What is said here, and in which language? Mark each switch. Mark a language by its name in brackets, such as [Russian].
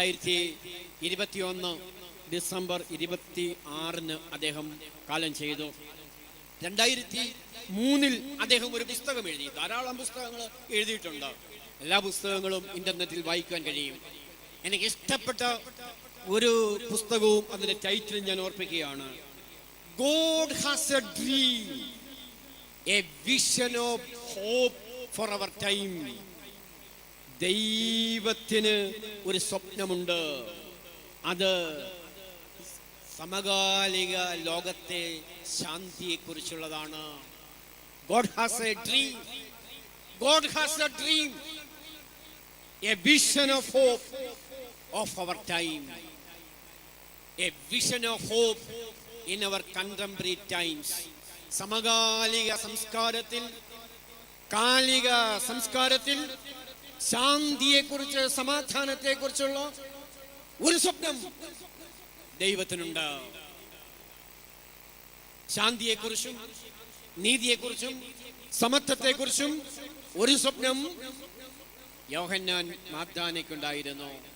[Malayalam] 2021 December 26 അദ്ദേഹം കാലം ചെയ്തു. 2003 അദ്ദേഹം ഒരു പുസ്തകം എഴുതി. ധാരാളം പുസ്തകങ്ങൾ എഴുതിയിട്ടുണ്ട്. എല്ലാ പുസ്തകങ്ങളും ഇന്റർനെറ്റിൽ വായിക്കാൻ കഴിയും. എനിക്ക് ഇഷ്ടപ്പെട്ട ഒരു പുസ്തകവും അതിന്റെ ടൈറ്റിൽ ഞാൻ ഓർപ്പിക്കുകയാണ്. [English] God has a dream, a vision of hope for our time. [Malayalam] ദൈവത്തിന് ഒരു സ്വപ്നമുണ്ട്. അത് സമകാലിക ലോകത്തെ ശാന്തിയെ കുറിച്ചുള്ളതാണ്. [English] God has a dream. God has a dream, a vision of hope of our time, a vision of hope in our contemporary times. [Malayalam] സമകാലിക സംസ്കാരത്തിൽ, കാലിക സംസ്കാരത്തിൽ ശാന്തിയെക്കുറിച്ച്, സമാധാനത്തെക്കുറിച്ചുള്ള ഒരു സ്വപ്നം ദൈവത്തിനുണ്ട്. ശാന്തിയെക്കുറിച്ചും നീതിയെക്കുറിച്ചും സമത്വത്തെക്കുറിച്ചും ഒരു സ്വപ്നം യോഹന്നാൻ മാഗ്ദാനയ്ക്കുണ്ടായിരുന്നു.